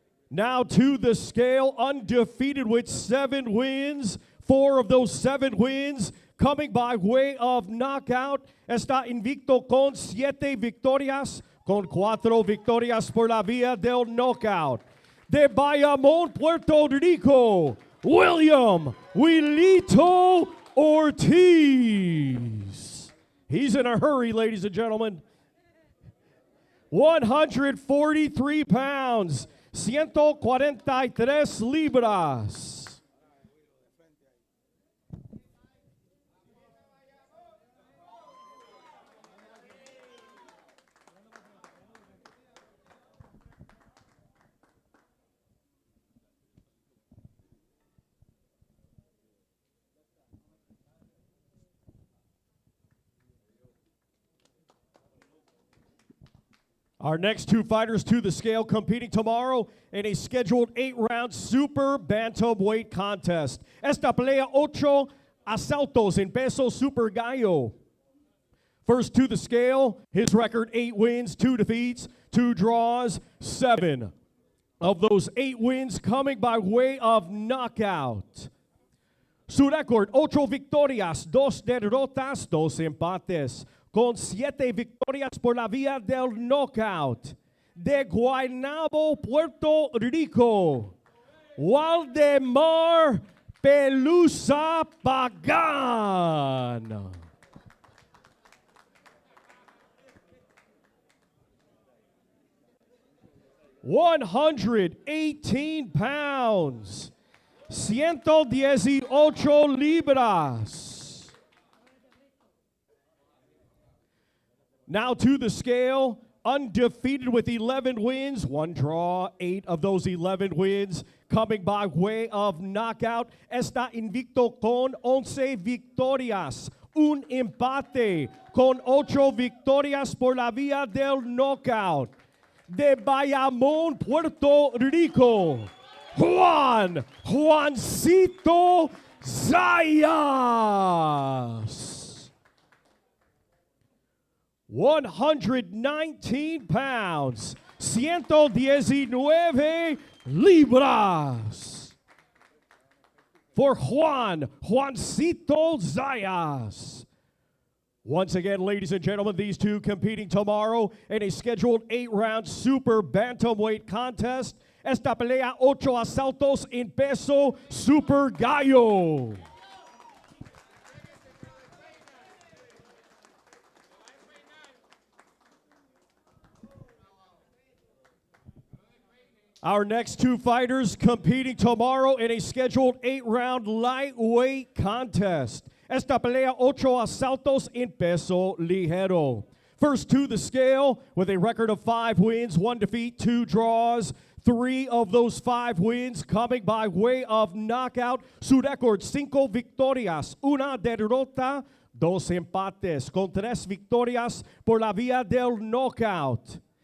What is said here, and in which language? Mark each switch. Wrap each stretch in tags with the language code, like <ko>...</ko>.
<en>Now to the scale, undefeated with 7 wins. 4 of those 7 wins coming by way of knockout.</en> <es>Está invicto con 7 victorias, con 4 victorias por la vía del knockout. De Bayamón, Puerto Rico, William Wilito Ortiz.</es> <en>He's in a hurry, ladies and gentlemen. 143 pounds, 143 libras. Our next two fighters to the scale competing tomorrow in a scheduled 8-round super bantamweight contest.</en> <es>Esta pelea 8 asaltos en peso super gallo.</es> <en>First to the scale, his record 8 wins, 2 defeats, 2 draws, 7 of those 8 wins coming by way of knockout.</en> <es>Su record 8 victorias, 2 derrotas, 2 empates, con 7 victorias por la vía del knockout. De Guaynabo, Puerto Rico, Waldemar Pelusa Pagan.</es> <en>$118 pounds, 118 libras. Now to the scale, undefeated with 11 wins, 1 draw, 8 of those 11 wins coming by way of knockout.</en> <es>Está invicto con 11 victorias, un empate con 8 victorias por la vía del knockout. De Bayamón, Puerto Rico, Juancito Zayas.</es> <en>119 pounds, 119 libras. For Juancito Zayas. Once again, ladies and gentlemen, these two competing tomorrow in a scheduled 8-round super bantamweight contest.</en> <es>Esta pelea 8 asaltos en peso super gallo.</es> <en>Our next two fighters competing tomorrow in a scheduled 8-round lightweight contest.</en> <es>Esta pelea 8 asaltos en peso ligero.</es> <en>First to the scale with a record of 5 wins, 1 defeat, 2 draws, 3 of those 5 wins coming by way of knockout.</en> <es>Su record, 5 victorias, 1 derrota, 2 empates, con 3 victorias por la vía del knockout.</es>